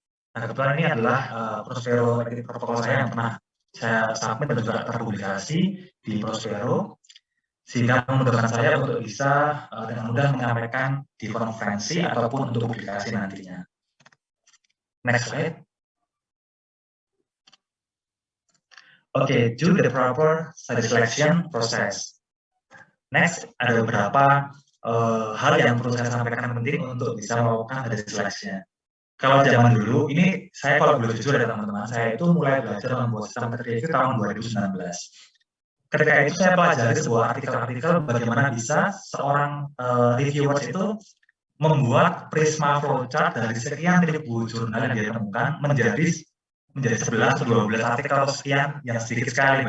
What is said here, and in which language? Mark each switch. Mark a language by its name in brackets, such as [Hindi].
[Indonesian] Nah, kebetulan ini adalah Prospero protokol saya yang pernah saya submit dan juga terpublikasi di Prospero, sehingga memudahkan saya untuk bisa dengan mudah menyampaikan di konferensi ataupun untuk publikasi nantinya. [English] Next slide. Okay, do the proper study selection process. [Indonesian] Next, ada beberapa hal yang perlu saya sampaikan penting untuk bisa melakukan study selection. Kalau zaman dulu, ini saya kalau boleh jujur ya teman-teman, saya itu mulai belajar membuat sistem review tahun 2019. Ketika itu saya pelajari sebuah artikel-artikel bagaimana bisa seorang reviewer itu membuat prisma flowchart dari sekian ribu jurnal yang dia temukan menjadi 11 atau 12 artikel atau sekian yang sedikit sekali.